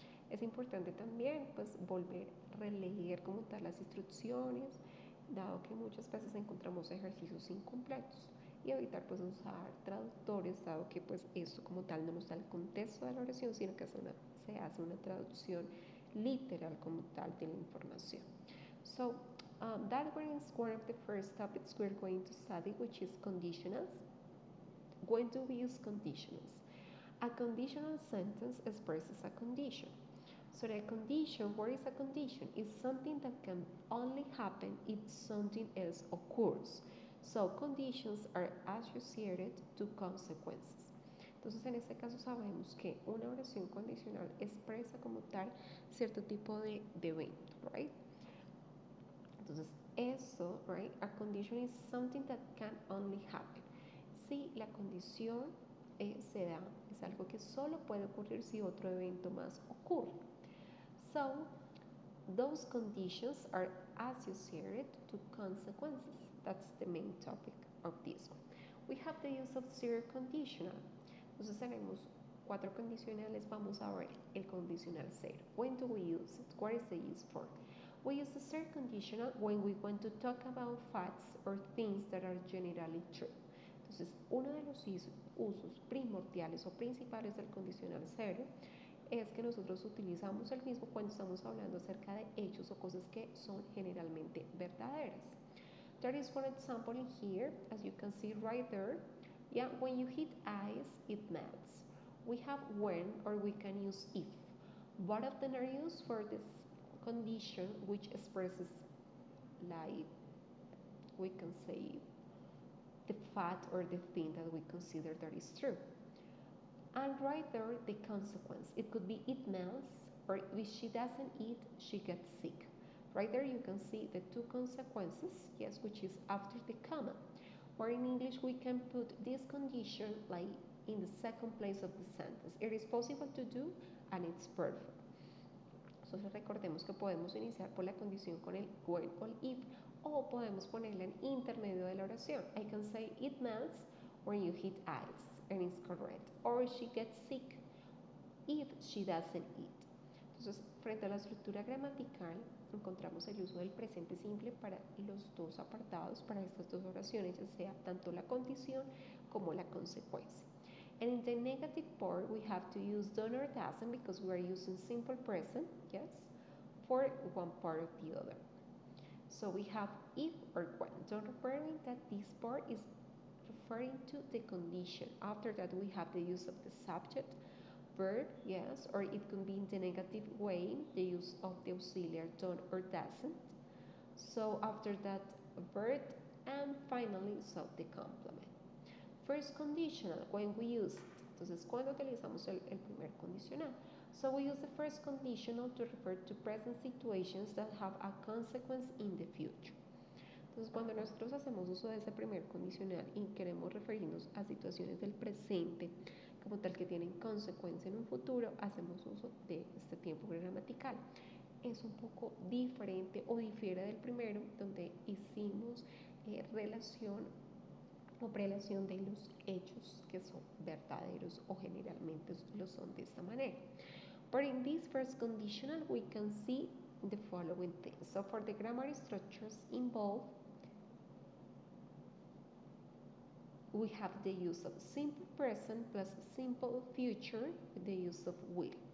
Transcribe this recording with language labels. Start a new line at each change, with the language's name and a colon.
Spanish: Es importante también pues volver a releer como tal las instrucciones, dado que muchas veces encontramos ejercicios incompletos, y evitar pues usar traductores, dado que pues esto como tal no nos da el contexto de la oración, sino que se hace una traducción literal como tal de la información.
English: So that is one of the first topics we're going to study, which is conditionals. When do we use conditionals? A conditional sentence expresses a condition. So a condition, what is a condition? It's something that can only happen if something else occurs. So conditions are associated to consequences.
Spanish: Entonces en este caso sabemos que una oración condicional expresa como tal cierto tipo de evento, right? Entonces eso, right?
English: A condition is something that can only happen.
Spanish: Si la condición se da, es algo que solo puede ocurrir si otro evento más ocurre.
English: So, those conditions are associated to consequences. That's the main topic of this one. We have the use of zero conditional.
Spanish: Entonces tenemos 4 condicionales. Vamos a ver el condicional cero.
English: When do we use it? What is the use for? We use the zero conditional when we want to talk about facts or things that are generally true.
Spanish: Entonces, uno de los usos primordiales o principales del condicional cero es que nosotros utilizamos el mismo cuando estamos hablando acerca de hechos o cosas que son generalmente verdaderas.
English: There is one example in here, as you can see right there. Yeah, when you hit ice, it melts. We have when, or we can use if. Both of them are used for this condition, which expresses, like, we can say, the fact or the thing that we consider that is true. And right there, the consequence. It could be it melts, or if she doesn't eat, she gets sick. Right there you can see the 2 consequences, yes, which is after the comma. Or in English, we can put this condition like in the second place of the sentence. It is possible to do, and it's perfect.
Spanish: Entonces recordemos que podemos iniciar por la condición con el when o el if, o podemos ponerla en intermedio de la oración.
English: I can say it melts when you hit ice, and it's correct. Or she gets sick if she doesn't eat.
Spanish: Entonces, frente a la estructura gramatical, encontramos el uso del presente simple para los dos apartados, para estas dos oraciones, ya sea tanto la condición como la consecuencia.
English: And in the negative part, we have to use done or doesn't because we are using simple present, yes? for one part of the other. So we have if or when. Don't referring that this part is referring to the condition. After that, we have the use of the subject, verb, yes, or it can be in the negative way, the use of the auxiliary don't or doesn't. So after that, verb, and finally, so the complement. First conditional, when we use,
Spanish: entonces cuando utilizamos el primer condicional.
English: So we use the first conditional to refer to present situations that have a consequence in the future.
Spanish: Entonces, cuando nosotros hacemos uso de ese primer condicional y queremos referirnos a situaciones del presente como tal que tienen consecuencia en un futuro, hacemos uso de este tiempo gramatical. Es un poco diferente o difiere del primero, donde hicimos relación o prelación de los hechos que son verdaderos o generalmente lo son de esta manera.
English: But in this first conditional, we can see the following things. So for the grammar structures involved, we have the use of simple present plus simple future with the use of will.